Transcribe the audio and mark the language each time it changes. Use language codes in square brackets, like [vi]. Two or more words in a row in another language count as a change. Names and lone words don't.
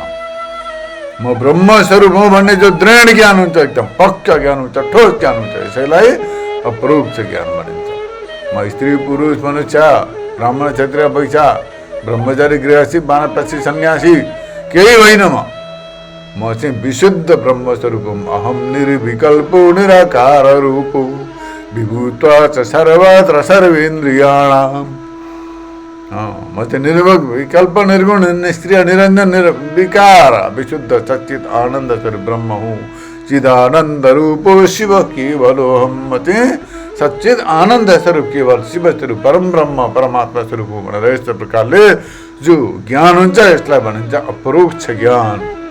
[ne] म ब्रह्मस्वरूप हुँ भन्ने जो दृढ ज्ञान हुन्छ, एकदम पक्का ज्ञान हुन्छ, ठोस ज्ञान हुन्छ, यसैलाई अपरोक्ष ज्ञान भनिन्छ। म स्त्री पुरुष मनुष्य ब्राह्मण क्षत्रिय वैश्य ब्रह्मचारी गृहस्थी वानप्रस्थी सन्यासी केही होइन, म चाहिँ विशुद्ध ब्रह्मस्वरूप हुँ। [sa] अहम निर्विकल्पो निराकार रूपो विभूत्वा च सर्वत्र सर्वेन्द्रियाणाम। [ne] म चाहिँ निर्विकल्प निर्गुण निष्क्रिय निरञ्जन निर्विकार विशुद्ध सच्चित आनन्द स्वरूप ब्रह्म हुँ। [sa] चिदानन्द रूपो शिव केवलोहम, [ne] म चाहिँ सच्चित आनन्द स्वरूप केवल शिव स्वरूप परम ब्रह्म परमात्मा स्वरूप हो भनेर यस्तो प्रकारले जो ज्ञान हुन्छ यसलाई भनिन्छ अपरोक्ष ज्ञान।